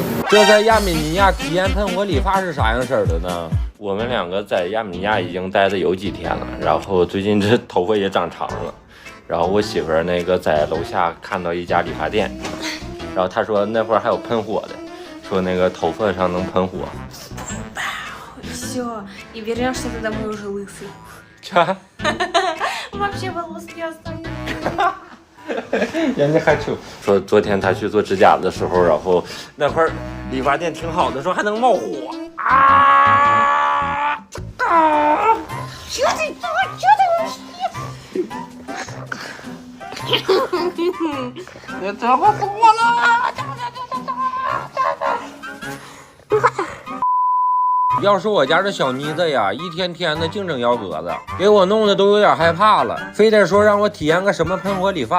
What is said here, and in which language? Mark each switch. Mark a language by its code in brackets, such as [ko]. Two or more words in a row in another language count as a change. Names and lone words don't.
[zh] 这在亚美尼亚体验喷火理发是啥样式儿的呢？我们两个在亚美尼亚已经待的有几天了，然后最近这头发也长长了，然后我媳妇儿那个在楼下看到一家理发店，然后她说那会儿还有喷火的，说那个头发上能喷火。 [ru] Все, и вернешься ты домой уже лысый. [zh] 啥？ [ru] Вообще волос не останется. [zh] 人家还说昨天他去做指甲的时候，然后那会儿理发店挺好的，说还能冒火啊！ [ru] Чё ты вообще? [zh] 我这么火了！要说我家这小妮子呀，一天天的净整幺蛾子，给我弄得都有点害怕了，非得说让我体验个什么喷火理发。